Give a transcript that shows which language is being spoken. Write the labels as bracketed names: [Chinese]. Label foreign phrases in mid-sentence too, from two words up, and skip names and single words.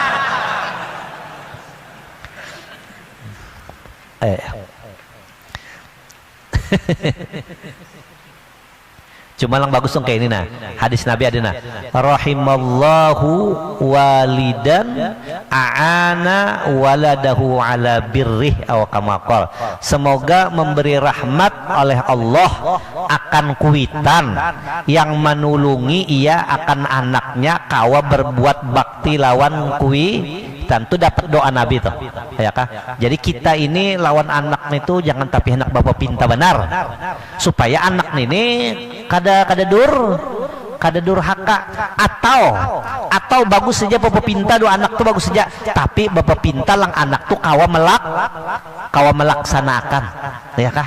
[Banjar] cuma lang bagus dong kayak ini hadis Nabi ada [Arabic] رحم الله والدا أعان ولده على بره أو كما قال. [Banjar] Semoga memberi rahmat oleh Allah akan kuitan yang menulungi ia akan anaknya kawa berbuat bakti lawan kuitan. Itu dapat doa Nabi tuh, ya kah? Jadi kita ini lawan anak itu jangan tapi anak bapak pinta benar, supaya anak ini kada durhaka, atau bagus saja bapak pinta do anak tuh bagus saja, tapi bapak pinta lang anak tuh kawa melaksanakan, ya kah?